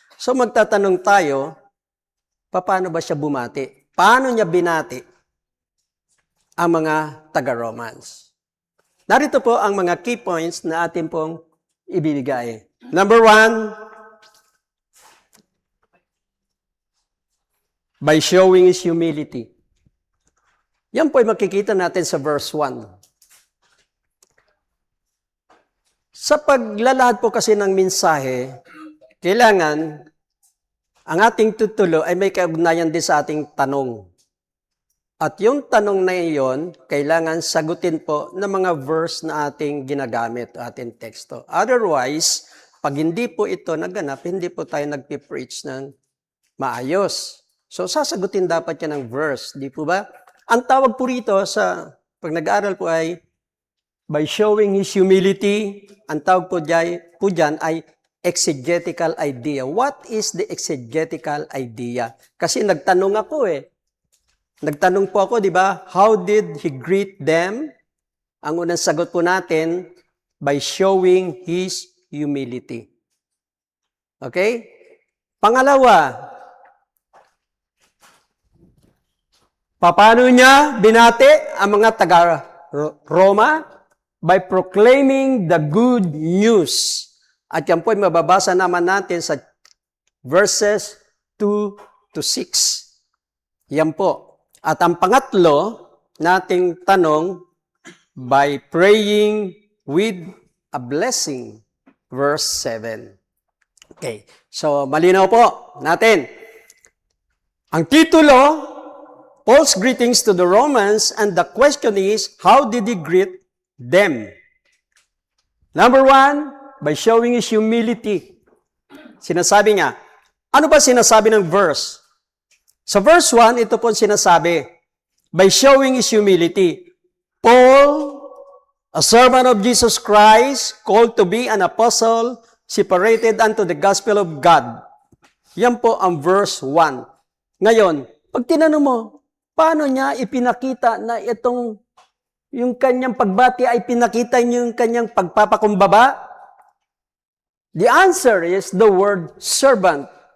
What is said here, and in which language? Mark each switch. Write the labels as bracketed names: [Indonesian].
[Filipino] So magtatanong tayo, paano ba siya bumati? Paano niya binati ang mga taga-Romans? Narito po ang mga key points na atin pong ibibigay. [English] Number 1, by showing His humility. [Filipino] Yan po ay makikita natin sa verse 1. Sa paglalahad po kasi ng mensahe, kailangan ang ating tutulo ay may kaugnayan din sa ating tanong. At yung tanong na iyon, kailangan sagutin po ng mga verse na ating ginagamit, ating teksto. Otherwise, pag hindi po ito naganap, hindi po tayo nagpipreach ng maayos. So, sasagutin dapat yan ng verse, di po ba? Ang tawag po rito pag nag-aaral po ay, [English] by showing His humility, [Filipino] ang tawag po dyan ay [English] exegetical idea. What is the exegetical idea? [Filipino] Kasi nagtanong ako Nagtanong po ako, di ba? [English] How did He greet them? [Filipino] Ang unang sagot po natin, by showing His humility. [English] Okay? [Filipino] Pangalawa, paano niya binati ang mga taga-Roma? [English] By proclaiming the good news. [Filipino] At yan po ay mababasa naman natin sa verses 2 to 6. Yan po. At ang pangatlo, nating tanong, [English] by praying with a blessing. [Filipino] Verse 7. Okay. So, malinaw po natin. Ang titulo, [English] Paul's greetings to the Romans, and the question is, how did he greet them? Number 1, by showing His humility. [Filipino] Sinasabi niya, ano ba sinasabi ng verse? Sa verse 1, ito po sinasabi, [English] by showing His humility, Paul, a servant of Jesus Christ, called to be an apostle, separated unto the gospel of God. [Filipino] Yan po ang verse 1. Ngayon, pag tinanong mo, paano niya ipinakita na yung kanyang pagbati ay pinakita niya yung kanyang pagpapakumbaba? [English] The answer is the word servant.